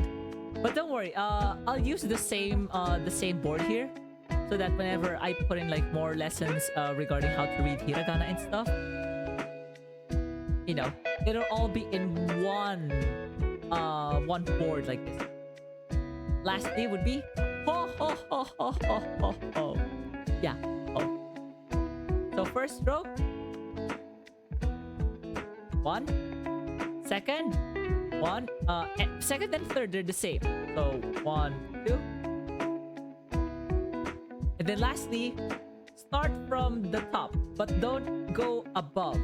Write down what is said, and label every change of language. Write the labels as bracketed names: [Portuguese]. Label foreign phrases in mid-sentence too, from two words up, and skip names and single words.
[English] But don't worry, I'll use the same board here, so that whenever I put in like more lessons regarding how to read Hiragana and stuff, you know, it'll all be in one board like this. Lastly would be ho ho ho ho ho ho ho. Yeah, ho. So first stroke, 1, second, 1, second and third, they're the same. So 1, 2. And then lastly, start from the top, but don't go above.